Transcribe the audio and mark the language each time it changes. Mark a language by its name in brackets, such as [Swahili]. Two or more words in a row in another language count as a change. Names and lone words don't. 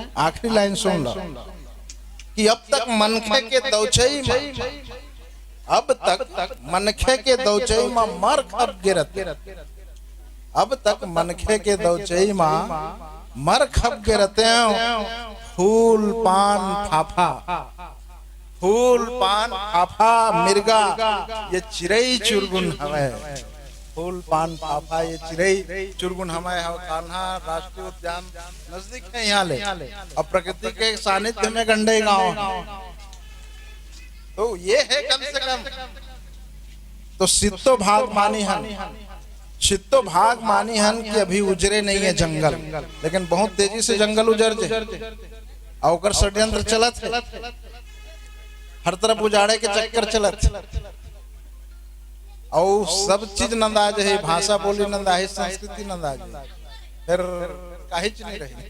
[Chhattisgarhi] आखिरी लाइन सुन लो कि अब तक मनखे के दौचई में अब तक मनखे के दौचई में मर खप गिरत अब तक मनखे के दौचई में मर खप गिरते फूल पान फाफा मिर्गा ये चिरई चुरगुन हमें फूल पान फाफा ये चिरई चुरगुन हमें कान्हा राष्ट्रीय उद्यान नजदीक है यहाँ ले और प्रकृति के सानिध्य में गंडे गांव तो ये है कम से कम। तो सित्तो भाग मानी हन चित्तो भाग मानी हन कि अभी उजरे नहीं है जंगल लेकिन बहुत तेजी से जंगल उजर जे और षड्यंत्र चलत है हर तरफ उजाड़े के चक्कर चलत और सब चीज नंदाज है भाषा बोली नंदाज संस्कृति नंदाज फिर काहे चीज नहीं रही।